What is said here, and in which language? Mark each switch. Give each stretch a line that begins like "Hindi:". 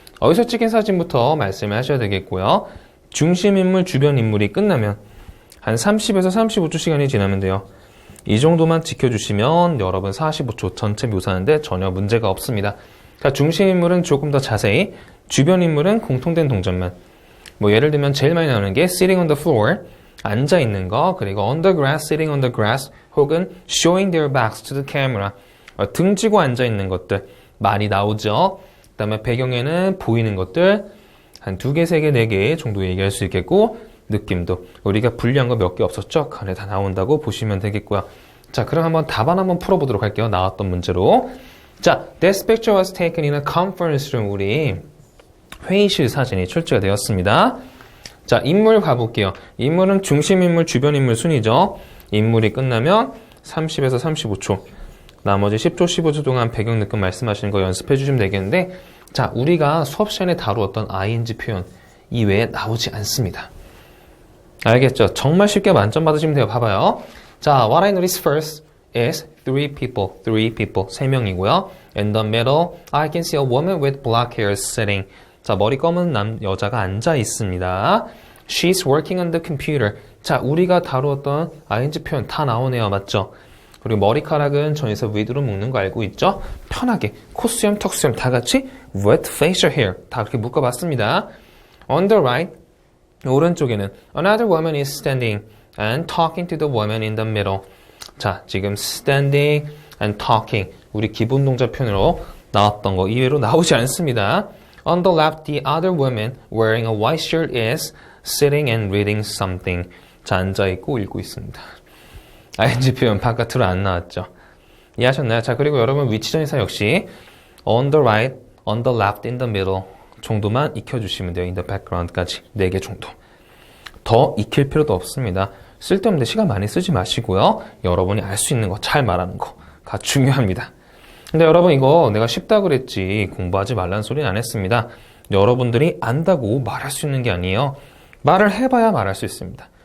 Korean: 어디서 찍힌 사진부터 말씀을 하셔야 되겠고요. 중심 인물, 주변 인물이 끝나면 한 30에서 35초 시간이 지나면 돼요. 이 정도만 지켜주시면 여러분 45초 전체 묘사하는데 전혀 문제가 없습니다. 그러니까 중심 인물은 조금 더 자세히, 주변 인물은 공통된 동작만. 뭐 예를 들면 제일 많이 나오는 게
English: sitting on the floor,
Korean: 앉아있는 거, 그리고
English: on the grass, sitting on the grass,
Korean: 혹은
English: showing their backs to the camera,
Korean: 등지고 앉아있는 것들 많이 나오죠. 그 다음에 배경에는 보이는 것들 한 2개, 3개, 4개 정도 얘기할 수 있겠고 느낌도 우리가 분리한 거 몇 개 없었죠? 그 안에 다 나온다고 보시면 되겠고요. 자, 그럼 한번 답안 한번 풀어보도록 할게요. 나왔던 문제로. 자,
English: this picture was taken in a conference room.
Korean: 우리 회의실 사진이 출제가 되었습니다. 자, 인물 봐볼게요. 인물은 중심인물, 주변인물 순이죠. 인물이 끝나면 30에서 35초. 나머지 10초, 15초 동안 배경 느낌 말씀하시는 거 연습해 주시면 되겠는데, 자, 우리가 수업 시간에 다루었던 ing 표현 이외에 나오지 않습니다. 알겠죠? 정말 쉽게 만점 받으시면 돼요. 봐봐요.
English: 자, what I noticed first is three people,
Korean: 세 명이고요.
English: In the middle, I can see a woman with black hair sitting.
Korean: 자, 머리 검은 여자가 앉아 있습니다.
English: She's working on the computer.
Korean: 자, 우리가 다루었던 ing 표현 다 나오네요. 맞죠? 그리고 머리카락은 전에서 with로 묶는 거 알고 있죠? 편하게 콧수염, 턱수염 다 같이
English: with facial hair
Korean: 다 그렇게 묶어봤습니다.
English: On the right,
Korean: 오른쪽에는
English: another woman is standing and talking to the woman in the middle.
Korean: 자, 지금
English: standing and talking
Korean: 우리 기본 동작 표현으로 나왔던 거 이외로 나오지 않습니다.
English: On the left, the other woman wearing a white shirt is sitting and reading something.
Korean: 자, 앉아있고 읽고 있습니다. ing 표현 바깥으로 안 나왔죠. 이해하셨나요? 자, 그리고 여러분 위치전의사 역시
English: on the right, on the left, in the middle
Korean: 정도만 익혀주시면 돼요.
English: in the background
Korean: 까지 4개 정도. 더 익힐 필요도 없습니다. 쓸데없는데 시간 많이 쓰지 마시고요. 여러분이 알 수 있는 거 잘 말하는 거가 중요합니다. 근데 여러분 이거 내가 쉽다 그랬지 공부하지 말라는 소리는 안 했습니다. 여러분들이 안다고 말할 수 있는 게 아니에요. 말을 해봐야 말할 수 있습니다.